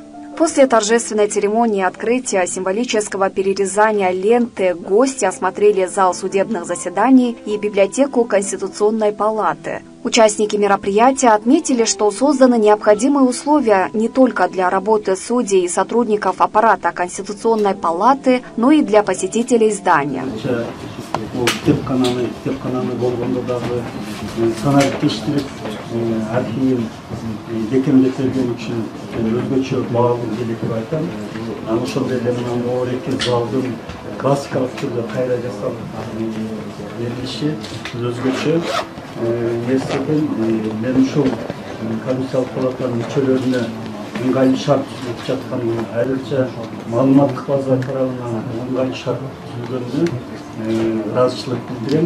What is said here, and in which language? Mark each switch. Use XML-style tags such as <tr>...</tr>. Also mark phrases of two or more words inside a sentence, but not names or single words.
<ru>После торжественной церемонии открытия символического перерезания ленты гости осмотрели зал судебных заседаний и библиотеку Конституционной палаты. Участники мероприятия отметили, что созданы необходимые условия не только для работы судей и сотрудников аппарата Конституционной палаты, но и для посетителей здания.</ru> <ky>Архив бекемдетилген үчүн өзгөчө баалуу келип айтам. Анан ошондой эле мына Моореки залдын классикалык түрдө кайра жасалып берилиши өзгөчө нерседен мен ушул комиссиялык палатанын мүчөлөрүнө ыңгайлуу шарт түзүлүп жатканын, айрыкча маалыматтык база тарабынан ыңгайлуу шарт түзүлгөнүнө ыраазычылык билдирем.</ky>